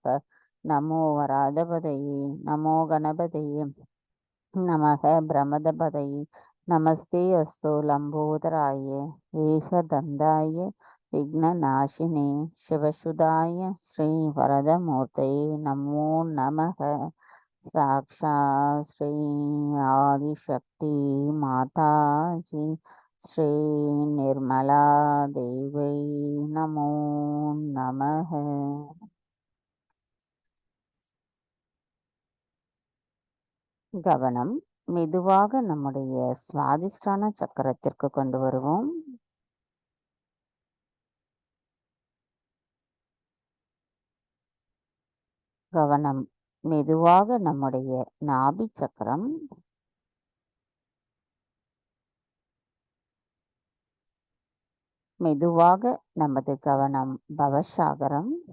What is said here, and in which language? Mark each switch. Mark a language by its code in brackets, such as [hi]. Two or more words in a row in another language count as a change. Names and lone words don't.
[sa] नमो वराधपतये नमो गणपतये नमः प्रमदपतये नमस्ते अस्तु लम्बोदराय एकदन्ताय विघ्ननाशिने शिवसुधाय श्रीवरदमूर्तये नमो नमः. साक्षात् श्री आदिशक्ति माता जी श्री निर्मला देवी नमो नमः. [ta] கவனம் மெதுவாக நம்முடைய சுவாதிஷ்டான சக்கரத்திற்கு கொண்டு வருவோம். கவனம் மெதுவாக நம்முடைய நாபி சக்கரம் மெதுவாக நமது கவனம் பவசாகரம்,